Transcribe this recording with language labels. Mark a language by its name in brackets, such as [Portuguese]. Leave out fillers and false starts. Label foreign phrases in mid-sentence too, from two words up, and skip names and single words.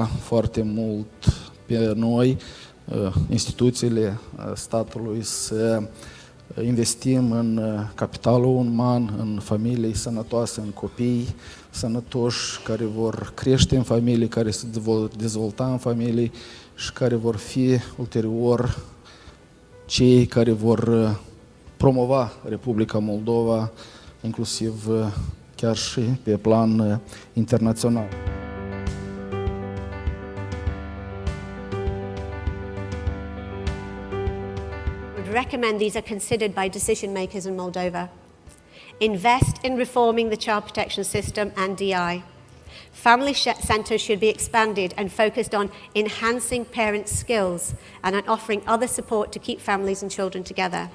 [Romanian] foarte mult pe noi, instituțiile statului, să investim în capitalul uman, în familii sănătoase, în copii sănătoși care vor crește în familii, care se vor dezvolta în familii și care vor fi ulterior cei care vor promova Republica Moldova, inclusiv chiar și pe plan internațional. [English] Recommend these are considered by decision makers in Moldova. Invest in reforming the child protection system and DI. Family centres should be expanded and focused on enhancing parents' skills and on offering other support to keep families and children together.